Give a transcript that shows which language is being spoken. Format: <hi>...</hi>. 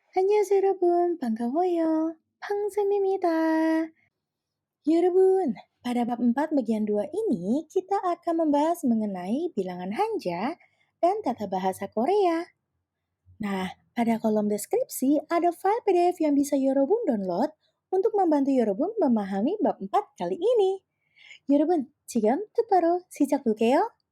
<ko>안녕하세요 여러분, 반가워요. 팡쌤입니다.</ko> <id>Yurubun, pada bab 4 bagian 2 ini kita akan membahas mengenai bilangan Hanja dan tata bahasa Korea. Nah, pada kolom deskripsi ada file PDF yang bisa Yorobun download untuk membantu Yorobun memahami bab 4 kali ini.</id> <ko>Yorobun, 지금 바로 시작할게요.</ko>